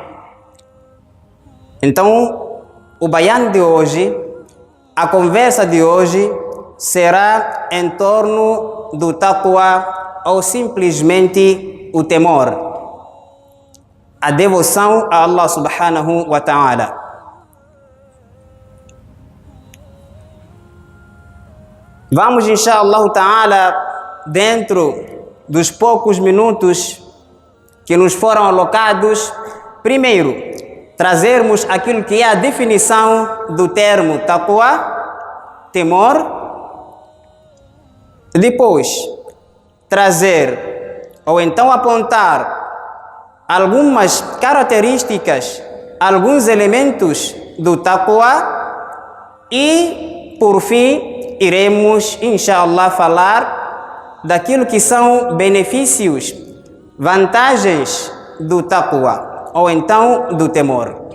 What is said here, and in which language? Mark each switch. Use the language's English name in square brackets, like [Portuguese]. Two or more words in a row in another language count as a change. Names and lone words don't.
[Portuguese] Então, o bayan de hoje, a conversa de hoje, será em torno do taqwa ou simplesmente o temor, a devoção a [Arabic] الله سبحانه وتعالى. [Portuguese] Vamos, [Arabic] إن شاء الله تعالى, [Portuguese] dentro dos poucos minutos que nos foram alocados, primeiro, trazermos aquilo que é a definição do termo taqwa, temor. Depois, trazer ou então apontar algumas características, alguns elementos do taqwa e, por fim, iremos, inshallah, falar daquilo que são benefícios, vantagens do taqwa ou então do temor.